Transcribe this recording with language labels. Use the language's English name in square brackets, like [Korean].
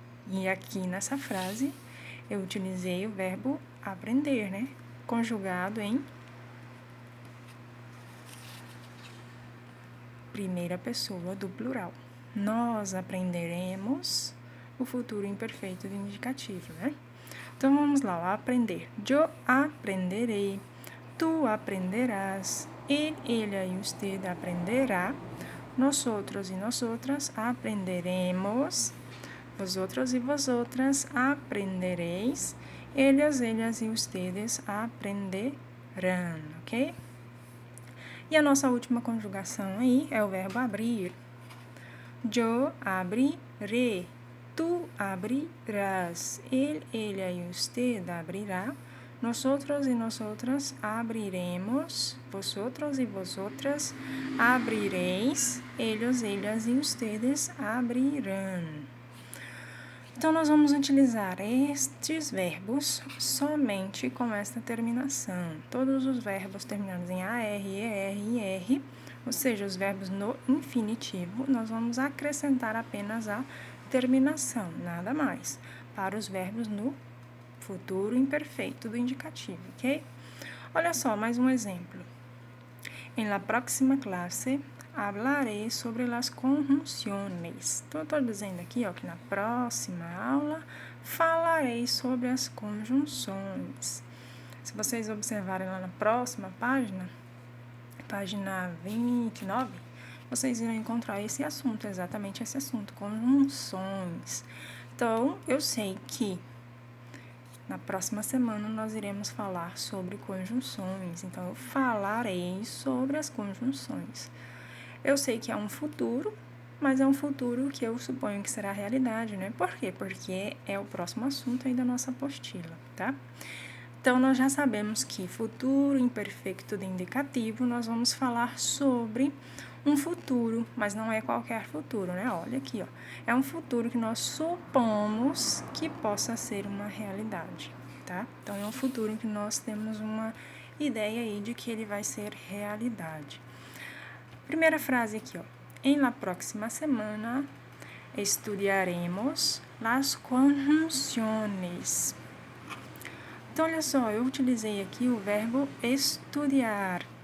[Portuguese] E aqui nessa frase, eu utilizei o verbo aprender, né? Conjugado em primeira pessoa do plural. Nós aprenderemos o futuro imperfeito do indicativo, né? Então, vamos lá, ó, aprender. [Spanish] Yo aprenderé, tu aprenderás, ele, ella y usted aprenderá, nosotros y nosotras aprenderemos, vosotros y vosotras aprenderéis, ellas, ellas y ustedes aprenderán, ok? [Portuguese] E a nossa última conjugação aí é o verbo abrir. [Spanish] Yo abriré, tu abrirás, ele, ella y usted abrirá, Nosotros y nosotras abriremos, vosotros y vosotras abrireis, ellos, ellas e ustedes abrirão. [Portuguese] Então, nós vamos utilizar estes verbos somente com esta terminação. Todos os verbos terminados em AR, ER e R, ou seja, os verbos no infinitivo, nós vamos acrescentar apenas a terminação, nada mais, para os verbos no futuro imperfeito do indicativo, ok? Olha só, mais um exemplo. [Spanish] En la próxima clase, hablarei sobre las conjunciones. [Portuguese] Então, eu estou dizendo aqui, ó, que na próxima aula, falarei sobre as conjunções. Se vocês observarem lá na próxima página, página 29, vocês irão encontrar esse assunto, exatamente esse assunto, conjunções. Então, eu sei que na próxima semana, nós iremos falar sobre conjunções. Então, eu falarei sobre as conjunções. Eu sei que é um futuro, mas é um futuro que eu suponho que será realidade, né? Por quê? Porque é o próximo assunto aí da nossa apostila, tá? Então, nós já sabemos que futuro imperfeito de indicativo, nós vamos falar sobre um futuro, mas não é qualquer futuro, né? Olha aqui, ó. É um futuro que nós supomos que possa ser uma realidade, tá? Então, é um futuro que nós temos uma ideia aí de que ele vai ser realidade. Primeira frase aqui, ó. [Spanish] En la próxima semana estudiaremos las conjunciones. [Portuguese] Então, olha só, eu utilizei aqui o verbo estudar.